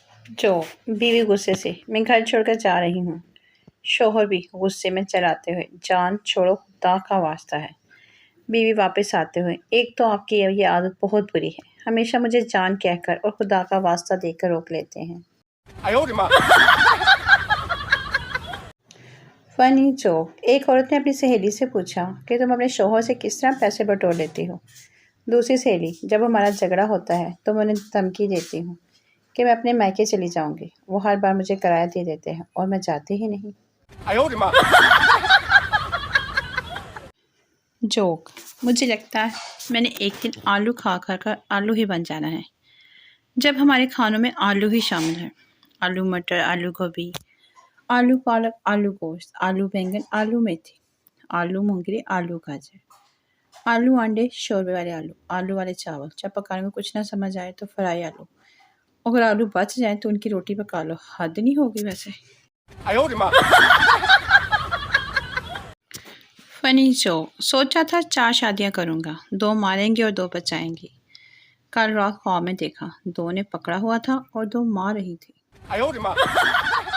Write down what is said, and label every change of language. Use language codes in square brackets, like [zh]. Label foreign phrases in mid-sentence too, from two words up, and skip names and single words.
[hi] जो बीवी गुस्से से मैं घर छोड़कर जा रही हूँ। शौहर भी गुस्से में चलाते हुए जान छोड़ो खुदा का वास्ता है। बीवी वापस आते हुए एक तो आपकी ये आदत बहुत बुरी है। हमेशा मुझे जान कहकर और खुदा का वास्ता देकर रोक लेते हैं। [zh] 哎呦我的妈！ [en] funny joke. [hi] एक औरत ने अपनी सहेली से पूछा कि तुम अपने शौहर से किस तरह पैसे बटोर लेती हो। दूसरी सहेली। जब हमारा झगड़ा होता है तो मैं उन्हें धमकी देती हूँ कि मैं अपने मायके चली जाऊंगी। वो हर बार मुझे किराया दे देते हैं और मैं जाती ही नहीं। [zh] 哎呦我的妈！ [hi] जोक। मुझे लगता है मैंने एक दिन आलू खा कर आलू ही बन जाना है। जब हमारे खानों में आलू ही शामिल है। आलू मटर, आलू गोभी, आलू पालक, आलू गोश्त, आलू बैंगन, आलू मेथी, आलू मूंगरे, आलू गाजर, आलू अंडे, शोरबे वाले आलू, आलू वाले चावल। जब पकाने में कुछ ना समझ आए तो फ्राई आलू। अगर आलू बच जाए तो उनकी रोटी पका लो। हद नहीं होगी वैसे। [zh] 哎呦我的妈！ [en] funny show. [hi] सोचा था 4 शादियां करूंगा, 2 मारेंगे और 2 बचाएंगी। कल रात ख्वाब में देखा, 2 ने पकड़ा हुआ था और 2 मार रही थी। [zh] 哎呦我的妈！